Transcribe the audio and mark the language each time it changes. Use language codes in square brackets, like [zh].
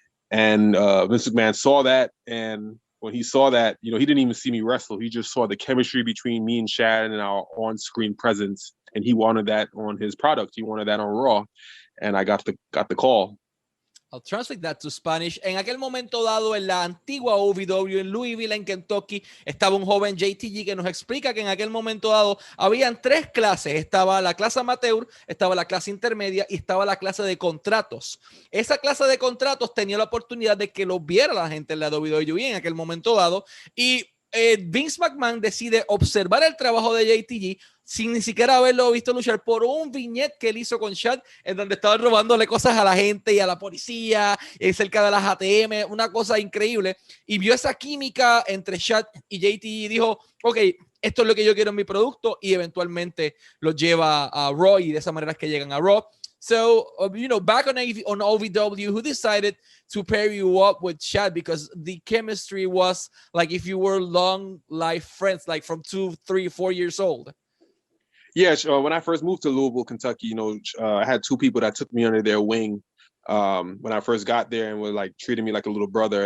[en] And Vince McMahon saw that, and when he saw that, he didn't even see me wrestle. He just saw the chemistry between me and Shad and our on-screen presence, and he wanted that on his product. He wanted that on Raw, and I got the call. I'll translate that to Spanish. [es] En aquel momento dado, en la antigua OVW en Louisville, en Kentucky, estaba un joven JTG que nos explica que en aquel momento dado habían tres clases. Estaba la clase amateur, estaba la clase intermedia y estaba la clase de contratos. Esa clase de contratos tenía la oportunidad de que lo viera la gente en la WWE en aquel momento dado, y Vince McMahon decide observar el trabajo de JTG sin ni siquiera haberlo visto luchar, por un viñete que él hizo con Shad, en donde estaba robándole cosas a la gente y a la policía, cerca de las ATM, una cosa increíble, y vio esa química entre Shad y JTG y dijo, ok, esto es lo que yo quiero en mi producto, y eventualmente lo lleva a Raw, y de esa manera es que llegan a Raw. [en] So, back on OVW, who decided to pair you up with Shad? Because the chemistry was like if you were long life friends, like from 2, 3, 4 years old. Yeah, when I first moved to Louisville, Kentucky, I had two people that took me under their wing when I first got there, and were like treating me like a little brother.